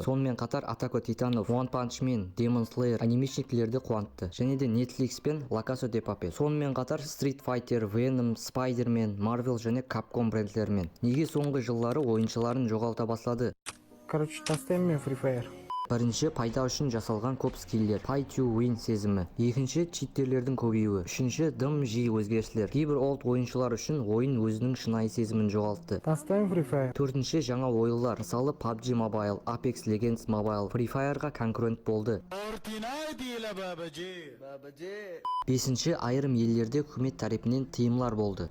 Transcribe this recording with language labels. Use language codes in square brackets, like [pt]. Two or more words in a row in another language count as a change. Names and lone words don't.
[kk] Сонымен қатар Атако Титанов, One Punch Man, Demon Slayer анимешниклерді қуантты. Және де Netflix пен La Casa de Papel. Сонымен қатар Street Fighter, Venom, Spider-Man, Marvel және Capcom брендтермен. Неге соңғы жылдары ойыншыларын жоғалта бастады? Короче, тастайым мен Free Fire. Бірінші, пайда үшін жасалған көп скиллер, [en] pay to win [kk] сезімі. Екінші, читтерлердің көбеюі. Үшінші, дым жиі өзгерістер. Кейбір олд ойыншылар үшін ойын өзінің шынайы сезімін жоғалтты. Тастайым Free Fire. Төртінші, жаңа ойындар. Мысалы PUBG Mobile, Apex Legends Mobile, Free Fire-ға конкурент болды. Бесінші, айрым елдерде үкімет тарапынан тыйымлар болды.